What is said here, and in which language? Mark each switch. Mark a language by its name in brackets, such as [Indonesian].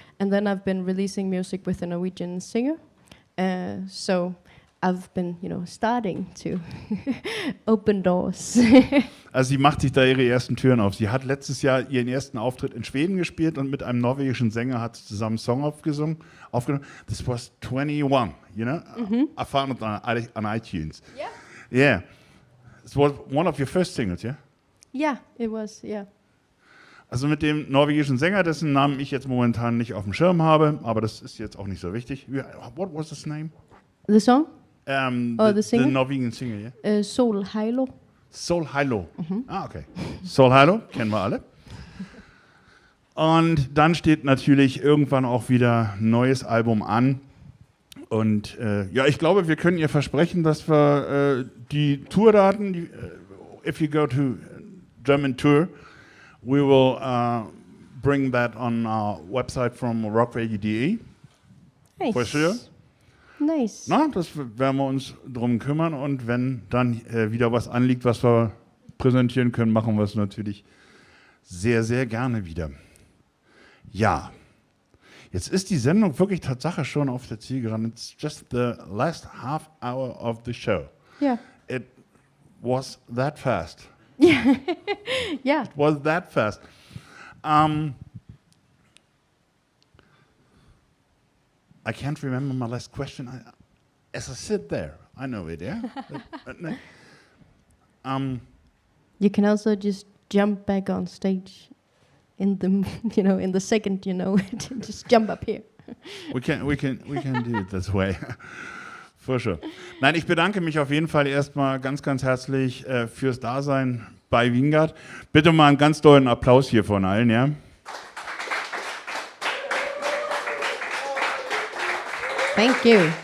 [English] And then I've been releasing music with a Norwegian singer. So I've been, starting to open doors. [German] Also sie macht sich da ihre ersten Türen auf. Sie hat letztes Jahr ihren ersten Auftritt in Schweden gespielt und mit einem norwegischen Sänger hat sie zusammen einen Song aufgenommen. [English] This was 21, I found it on iTunes. Yeah. Yeah. It was one of your first singles, yeah? Yeah, it was, yeah. Also mit dem norwegischen Sänger, dessen Namen ich jetzt momentan nicht auf dem Schirm habe, aber das ist jetzt auch nicht so wichtig. What was his name? The song? The singer? The Norwegian singer, yeah? Sol Heilo. Sol Heilo. Okay. [German] Sol Heilo, kennen wir alle. Und dann steht natürlich irgendwann auch wieder ein neues Album an. Und ich glaube, wir können ihr versprechen, dass wir die Tourdaten, [English] if you go to German Tour, we will bring that on our website from rockradio.de. Nice. For sure. Nice. [German] Na, das werden wir uns drum kümmern und wenn dann wieder was anliegt, was wir präsentieren können, machen wir es natürlich sehr, sehr gerne wieder. Ja, jetzt ist die Sendung wirklich Tatsache schon auf der Zielgeraden. [English] It's just the last half hour of the show. Yeah. It was that fast. Yeah. It was that fast. I can't remember my last question. As I sit there, I know it, yeah? You can also just jump back on stage in the, in the second, just jump up here. We can do it this way. For sure. [German] Nein, ich bedanke mich auf jeden Fall erstmal ganz, ganz herzlich fürs Dasein bei Vingard. Bitte mal einen ganz dollen Applaus hier von allen, ja? [English] Thank you.